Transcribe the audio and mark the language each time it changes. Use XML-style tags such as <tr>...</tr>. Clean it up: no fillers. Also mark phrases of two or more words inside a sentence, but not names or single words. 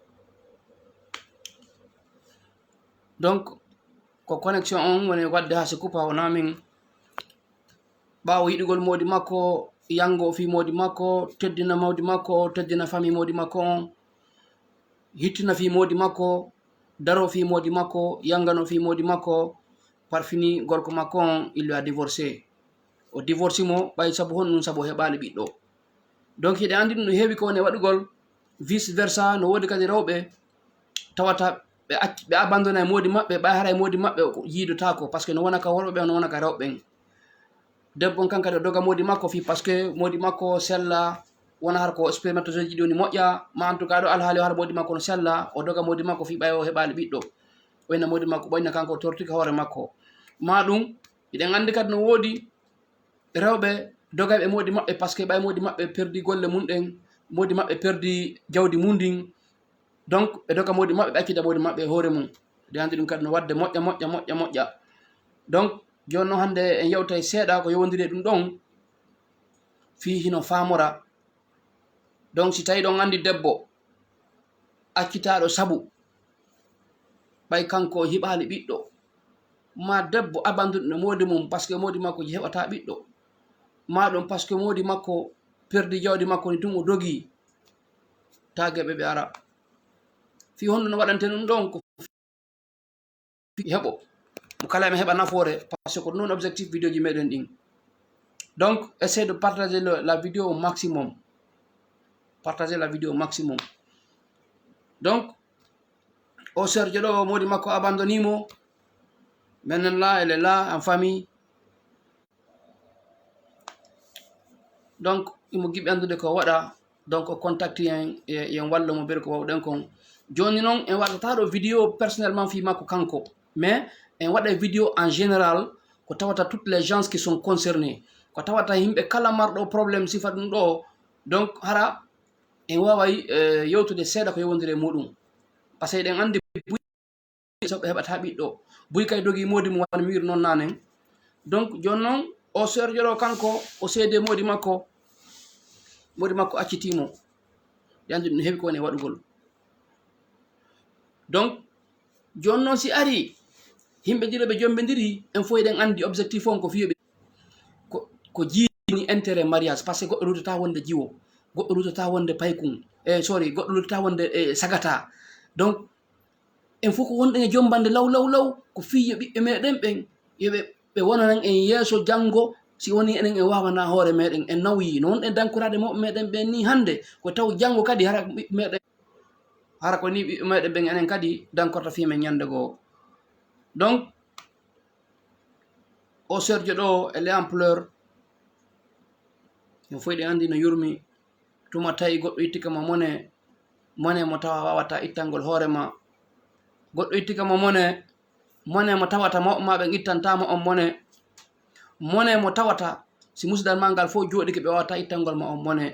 <ff>Donc ko connexion on woni wadde ha se coupa wona min. ɓawo yiɗugol modi makko, yango fi modi makko, teddina modi makko, teddina famille modi makko on, hittina fi modi makko, daro fi modi makko, yangano fi modi makko, par fini gorko makko on</ff> <fr>il lui a divorcé.</fr> <ff>O divorce mo ɓay saabu honɗum, saabu heɓali ɓiɗɗo. Donc hiɗe andi ɗum no heewi ko woni waɗugol</ff> <fr>vice versa.</fr> <ff>No wodi kadi rewɓe tawata ɓe abandonna e modi maɓɓe, ɓay hara e modi maɓɓe yiidotako</ff> <fr>par ce que</fr> <ff>no wona ka worɓe ɓe no wona ka rewɓe. Debbo kan kadi o doga modi makko fi</ff> <fr>par ce que</fr> <ff>modi makko sella, wona har ko spermatozoïde ji ɗi woni moƴƴa, ma</ff> <fr>en tout cas</fr> <ff>ɗo alhaali o hara modi makko no sella, o doga modi makko fi ɓay o heɓali ɓiɗɗo, ɓoyna modi makko ɓoyna kanko o tortika hoore makko. Ma ɗum eɗen andi kadi no wodi rewɓe dogaɓe modi maɓɓe</ff> <fr>par ce que</fr> <ff>ɓay modi maɓɓe perdi golle mum ɗen, modi maɓɓe perdi jawdi mum ndin. Donc ɓe doga modi maɓɓe ɓe accida modi maɓɓe e hoore mum. Eɗen andi ɗum kadi no wadde moƴƴa. Donc joni noon hande en yewtay seeɗa ko yowodiri ɗum ɗon fi hino famora. Donc si tawi ɗon andi debbo accitaɗo saabu ɓay kanko hiɓali ɓiɗɗo, ma debbo abandonne modi mum</ff> <fr>par ce que</fr> <ff>modi makko ji heɓata ɓiɗɗo, ma ɗum</ff> <fr>par ce que</fr> <ff>modi makko perdi jawdi makko ni tun o dogi, tageɓe ɓe ara fi honɗum no waɗante ɗum ɗon ko heɓo mo kala me heɓa nafoore par ce que ko non</ff> <fr>objectif vidéo</fr> <ff>ji meɗen ɗin.</ff> <fr>Donc essayez de partager la vidéo au maximum. Partagez la vidéo au maximum.</fr> <ff>Donc o sœur ɗo modi makko abandonnimo,</ff> <fr>maintenant là elle est là en famille.</fr> <ff>Donc imo giɓi andude ko waɗa, donc o contacte yen walla mo ɓeri ko wawɗen kon. Joni noon en waɗata ɗo</ff> <fr>vidéo personnellement</fr> <ff>fi makko kanko, mais en waɗa</ff> <fr>vidéo en général</fr> <ff>ko tawata</ff> <fr>toutes les gens qui sont concernés,</fr> <ff>ko tawata yimɓe kala marɗo probléme sifa ɗum ɗo. Donc hara en waway yewtude seeɗa ko yowodiri e muɗum</ff> <fr>par ce que</fr> <ff>eɗen andi ɓe heɓata ɓiɗɗo, buy kay dogi modi mum wano mi wiri noon nanen. Donc joni noon o serjo ɗo kanko o seede modi makko accitimo yande ɗum heɓi ko woni waɗugol. Donc joni noon si ari himɓe ɗiɗo ɓe jombidiri en fof eɗen andi objectif on ko fiyoɓe ko jiini</ff> <fr>intérêt mariage par ce que</fr> <ff>goɗɗo lutata wonde jiwo, goɗɗo lutata wonde paykun sorry goɗɗo lutata wonde sagata. Donc en fof ko wonɗen e jombande law ko fiyo ɓiɓɓe meɗen ɓen yoɓe wonanen en yeeso janggo si woni enen en wawana hoore meɗen en nawyi no wonɗen dankorade mawɓe meɗen ɓen ni hande ko taw janggo kadi hara ɓiɓɓe meɗen hara ko ni ɓiɓɓe meɗen ɓen enen kadi dankorta fimen ñande goo. Donc o serjo ɗo</ff> <fr>elle ampleur</fr> <ff>en fof ɗen andi no yurmi tuma tawi goɗɗo ittikama mone mo tawa wawata ittangol hoorema, goɗɗo ittikama mone mo tawata mawɓe ma ɓen ittantama on mone mo tawata si musidal ma ngal fof jooɗike ɓe wawata ittangol ma on mone.</ff>